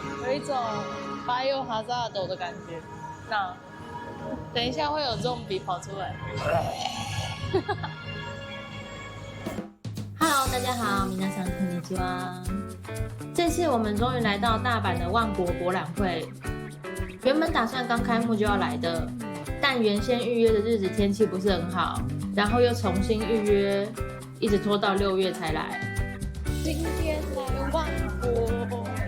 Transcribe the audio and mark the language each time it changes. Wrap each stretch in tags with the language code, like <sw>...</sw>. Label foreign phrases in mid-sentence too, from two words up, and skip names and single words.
<zh>有一种Biohazard 的感觉。那等一下会有重笔跑出来。 Hello， 大家好，</zh> <ja>皆さんこんにちは。</ja> <zh>这次我们终于来到大阪的万博博览会。原本打算刚开幕就要来的，但原先预约的日子天气不是很好，然后又重新预约，一直拖到6月才来。今天来万博。</zh>